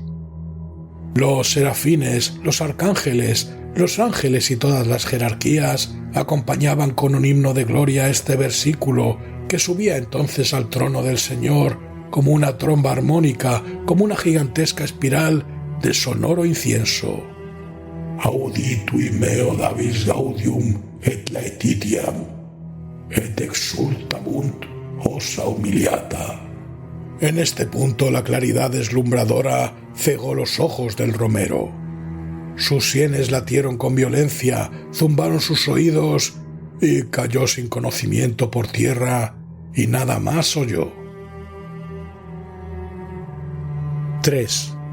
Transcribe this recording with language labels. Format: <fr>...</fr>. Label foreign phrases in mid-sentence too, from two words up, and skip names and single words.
<es>Los serafines, los arcángeles, los ángeles y todas las jerarquías acompañaban con un himno de gloria este versículo que subía entonces al trono del Señor como una tromba armónica, como una gigantesca espiral de sonoro incienso.</es> <la>Auditui meo Davis gaudium et laetitiam, et exultabunt ossa humiliata.</la> <es>En este punto la claridad deslumbradora cegó los ojos del romero. Sus sienes latieron con violencia, zumbaron sus oídos y cayó sin conocimiento por tierra y nada más oyó. 3.</es>